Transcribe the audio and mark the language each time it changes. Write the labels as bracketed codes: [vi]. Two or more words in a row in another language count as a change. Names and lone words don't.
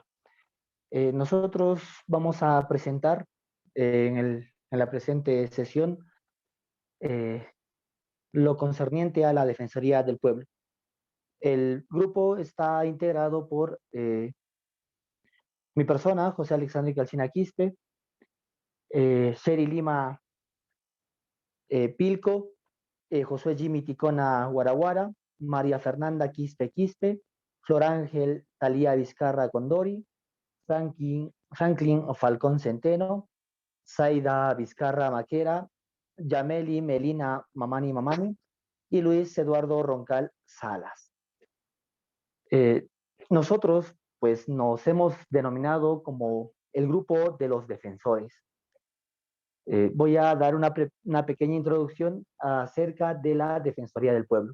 [es] Nosotros vamos a presentar en la presente sesión eh, lo concerniente a la Defensoría del Pueblo. El grupo está integrado por mi persona, José Alexander García Quispe, Seri Lima Pilco, Josué Jimmy Ticona Guaraguara, María Fernanda Quispe Quispe, Flor Ángel Talía Vizcarra Condori, Franklin Falcón Centeno, Zaida Vizcarra Maquera, Yameli Melina Mamani Mamani y Luis Eduardo Roncal Salas. Nosotros, pues, nos hemos denominado como el grupo de los defensores. Voy a dar una pequeña introducción acerca de la Defensoría del Pueblo.